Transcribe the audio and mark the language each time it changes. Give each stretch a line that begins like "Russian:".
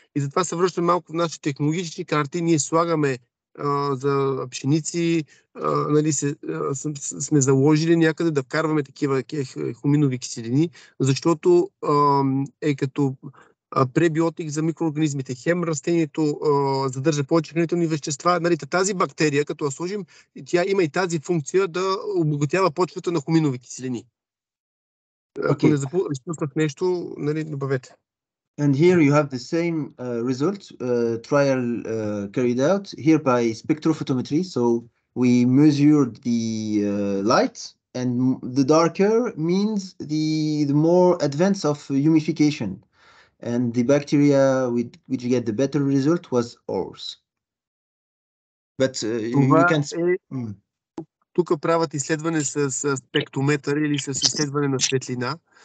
Bulgarian: И затова се връщам малко в нашите технологични карти. Ние слагаме за пшеници, нали, сме заложили някъде да вкарваме такива хуминови киселини, защото е като пребиотик за микроорганизмите. Хем растението задържа повече хранителни вещества. Нали, тази бактерия, като я сложим, тя има и тази функция да обогатява почвата на хуминови киселини. Ако не изпуснах нещо, нали, добавете.
English: And here you have the same result, trial carried out here by spectrophotometry. So we measured the light, and the darker means the more advance of humification. And the bacteria which get the better result was ours. But you can...
Bulgarian: Тук правят изследване с спектрометър или с изследване на светлина.